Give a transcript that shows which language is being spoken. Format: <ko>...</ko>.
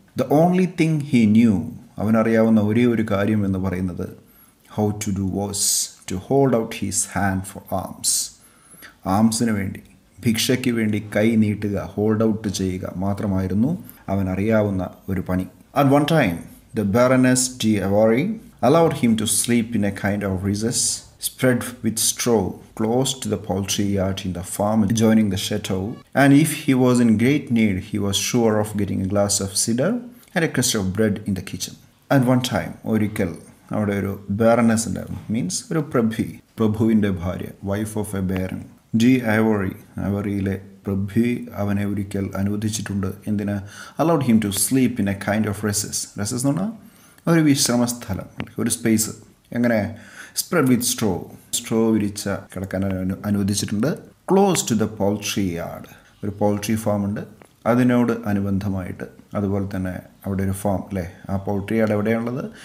<en>the only thing he knew,</en> <ml>അവനറിയാവുന്ന ഒരേ ഒരു കാര്യം എന്ന് പറയുന്നത്</ml> <en>How to do was to hold out his hand for alms.</en> <ml>ആംസിന് വേണ്ടി, ഭിക്ഷയ്ക്ക് വേണ്ടി കൈ നീട്ടുക,</ml> <en>hold out</en> <ml>ചെയ്യുക മാത്രമായിരുന്നു അവൻ അറിയാവുന്ന ഒരു പണി.</ml> <en>At one time the Baroness d'Avary allowed him to sleep in a kind of recess spread with straw close to the poultry yard in the farm adjoining the chateau, and if he was in great need he was sure of getting a glass of cider and a crust of bread in the kitchen. At one time,</en> <ml>ഒരിക്കൽ അവിടെ ഒരു barrenness ഉണ്ടായിരുന്നു. Means ഒരു പ്രഭുവിൻ്റെ ഭാര്യ,</ml> <en>Wife of a baron.</en> <ml>D Ivory, ഐവറിയിലെ പ്രഭു അവനെ ഒരിക്കൽ അനുവദിച്ചിട്ടുണ്ട്. എന്തിന്?</ml> <en>allowed him to sleep in a kind of recess.</en> <ml>recess എന്ന് പറഞ്ഞാൽ ഒരു വിശ്രമ സ്ഥലം, ഒരു സ്പേസ്. എങ്ങനെ?</ml> <en>spread with straw</en> <ml>വിരിച്ച കിടക്കാൻ അനുവദിച്ചിട്ടുണ്ട്.</ml> <en>close to the poultry yard,</en> <ml>ഒരു പോൾട്രി ഫാം ഉണ്ട്, അതിനോട് അനുബന്ധമായിട്ട്. അതുപോലെ തന്നെ അവിടെ ഒരു ഫാം, അല്ലേ? ആ പോൾട്രി യാർഡ് എവിടെയാണുള്ളത്?</ml>